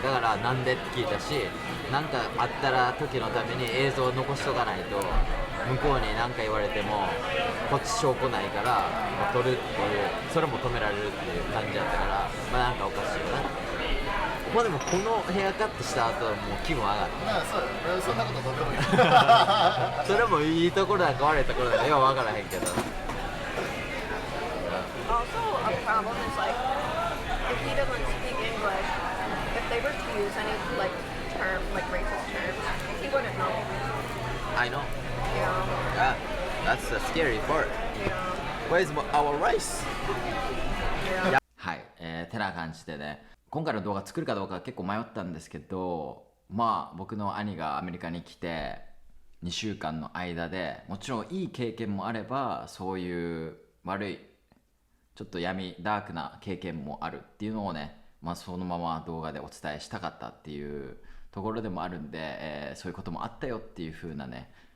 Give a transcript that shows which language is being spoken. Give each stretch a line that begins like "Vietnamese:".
Japanese: だからなんでって聞いたし、なんかあったら時のために映像を残しとかないと、向こうに何か言われてもこっち証拠ないから、まあ、撮るっていう、それも止められるっていう感じだったから、まあなんかおかしいよな。まあでもこのヘアカットした後はもう気分上がる。そうそんなことどうでもいい。それもいいところだか悪いところだかよう分からへんけど。
English: Also, a problem is like, if he doesn't speak English, if they were to use any like term, like racist terms, he wouldn't know. I know. Yeah. Yeah, that's the scary part. Yeah. Where's our rice? Yeah.
Japanese: はい、てな感じでね、今回の動画作るかどうか結構迷ったんですけど、まあ僕の兄がアメリカに来て2週間の間で、もちろんいい経験もあれば、そういう悪いちょっとダークな経験もあるっていうのをね、まあ、そのまま動画でお伝えしたかったっていうところでもあるんで、そういうこともあったよっていう風なね、